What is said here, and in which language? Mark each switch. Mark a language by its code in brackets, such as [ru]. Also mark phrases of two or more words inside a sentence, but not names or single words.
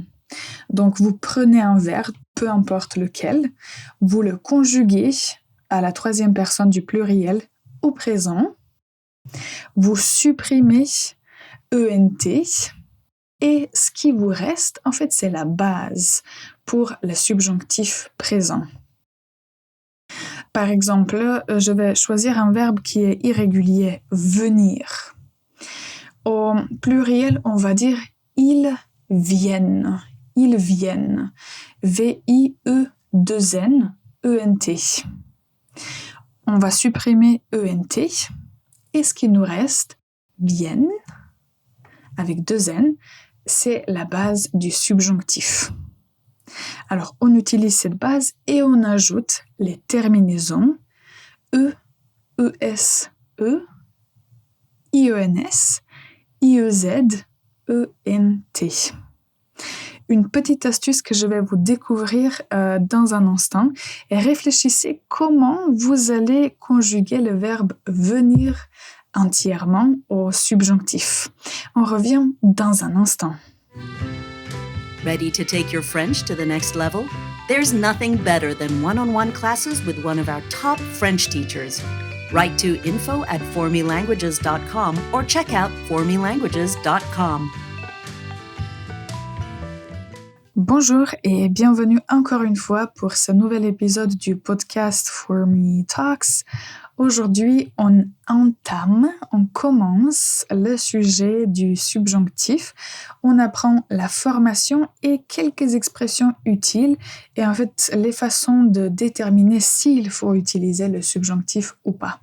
[fr] Donc, vous prenez un verbe, peu importe lequel, vous le conjuguez à la troisième personne du pluriel au présent, vous supprimez ENT et ce qui vous reste, en fait, c'est la base pour le subjonctif présent. Par exemple, je vais choisir un verbe qui est irrégulier, venir. Au pluriel, on va dire ils viennent. Ils viennent. V-I-E-2-N, E-N-T. On va supprimer E-N-T. Et ce qui nous reste, viennent, avec 2 N, c'est la base du subjonctif. Alors, on utilise cette base et on ajoute les terminaisons E, E-S-E, I-E-N-S, I-E-Z, E-N-T. Une petite astuce que je vais vous découvrir dans un instant et réfléchissez comment vous allez conjuguer le verbe venir entièrement au subjonctif. On revient dans un instant. [en] Ready to take your French to the next level? There's nothing better than one-on-one classes with one of our top French teachers. Write to info@formelanguages.com or check out formelanguages.com. [fr] Bonjour et bienvenue encore une fois pour ce nouvel épisode du podcast For Me Talks. Aujourd'hui, on commence le sujet du subjonctif. On apprend la formation et quelques expressions utiles et en fait les façons de déterminer s'il faut utiliser le subjonctif ou pas.